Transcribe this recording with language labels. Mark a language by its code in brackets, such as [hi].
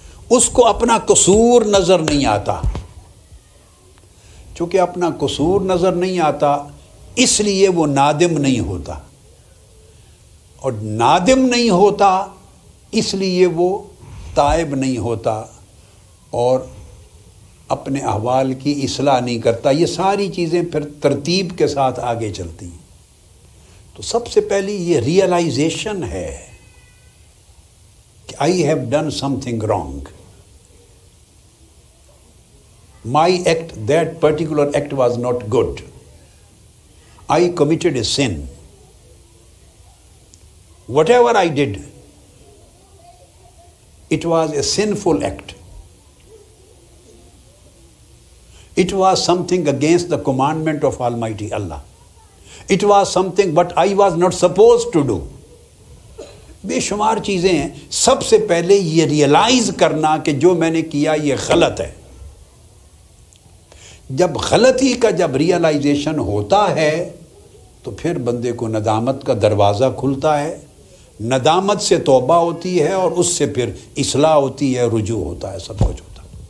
[ur] اس کو اپنا قصور نظر نہیں آتا. چونکہ اپنا قصور نظر نہیں آتا اس لیے وہ نادم نہیں ہوتا، اور نادم نہیں ہوتا اس لیے وہ تائب نہیں ہوتا اور اپنے احوال کی اصلاح نہیں کرتا. یہ ساری چیزیں پھر ترتیب کے ساتھ آگے چلتی ہیں. تو سب سے پہلی یہ ریئلائزیشن ہے کہ [en] I have done something wrong. my act, that particular act was not good. I committed a sin. Whatever I did, it was a sinful act. It was something against the commandment of Almighty Allah. It was something what I was not supposed to do. [ur] بے شمار چیزیں ہیں. سب سے پہلے یہ realise کرنا کہ جو میں نے کیا یہ غلط ہے. جب غلطی کا جب ریئلائزیشن ہوتا ہے تو پھر بندے کو ندامت کا دروازہ کھلتا ہے. ندامت سے توبہ ہوتی ہے اور اس سے پھر اصلاح ہوتی ہے, رجوع ہوتا ہے, سب کچھ ہوتا ہے.